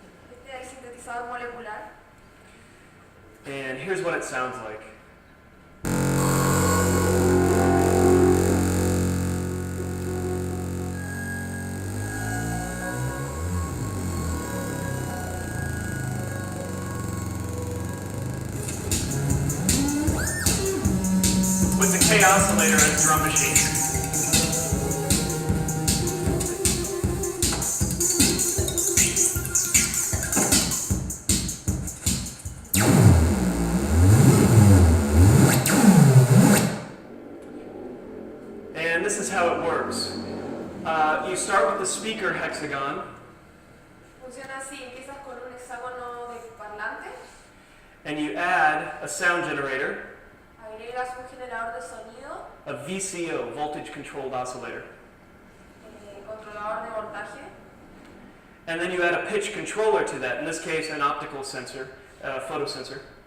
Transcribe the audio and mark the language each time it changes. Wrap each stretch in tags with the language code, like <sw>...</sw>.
<es>Este es el sintetizador molecular.</es> <en>And here's what it sounds like. With the K oscillator as drum machine. And this is how it works. You start with the speaker hexagon,</en> <es>Funciona así, empiezas con un hexágono de parlante,</es> <en>and you add a sound generator,</en> <es>agregas un generador de sonido,</es> <en>a VCO, voltage controlled oscillator.</en> <es>Controlador de voltaje,</es> <en>And then you add a pitch controller to that, in this case an optical sensor, photosensor.</en>